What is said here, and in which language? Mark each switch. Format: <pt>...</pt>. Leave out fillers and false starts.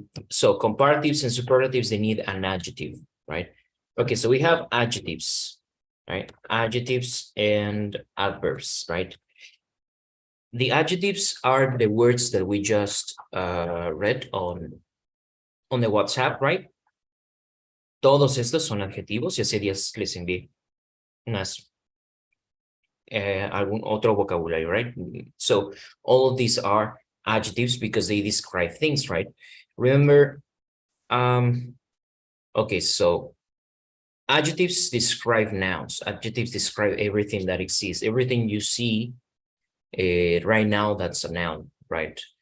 <en>So comparatives and superlatives, they need an adjective, right? Okay, so we have adjectives, right? Adjectives and adverbs, right? The adjectives are the words that we just read on the WhatsApp, right?</en> <es>Todos estos son adjetivos y hace días les envié algún otro vocabulario,</es> <en>right? So all of these are adjectives because they describe things, right? Remember, okay, so adjectives describe nouns. Adjectives describe everything that exists. Everything you see right now, that's a noun, right?</en>